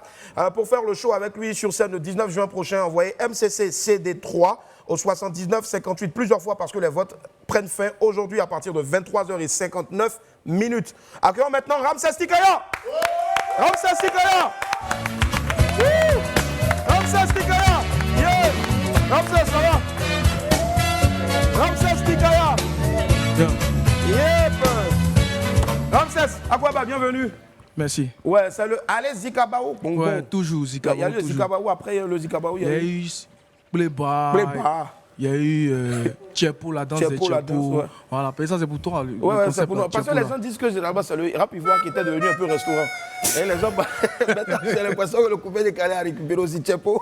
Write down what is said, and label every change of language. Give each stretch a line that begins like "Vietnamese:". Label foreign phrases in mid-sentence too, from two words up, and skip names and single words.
French: Pour faire le show avec lui sur scène le 19 juin prochain, envoyez MCC CD3 au 79 58 plusieurs fois parce que les votes prennent fin aujourd'hui à partir de 23h59. Accueillons maintenant Ramses Tikaya. Ramses Tikaya. Ramses Tikaya. Yeah. Ramses, ça va? Ramses Tikaya. Yep. Ramses, Akwaba, bienvenue. Merci. Ouais, c'est le Allez Zikabaou. Ouais, toujours Zikabaou. Il y a eu le Zikabaou, après le Zikabaou, il y a eu Playbar. Il y a eu Tchepo, la danse de Tchepo. Ouais. Voilà, ça c'est pour toi. Ouais, c'est pour nous. Parce que les gens disent que là-bas, c'est le rap ivoire qui était devenu un peu restaurant. Et les gens, j'ai l'impression que le coupé décalé a récupéré aussi Tchepo.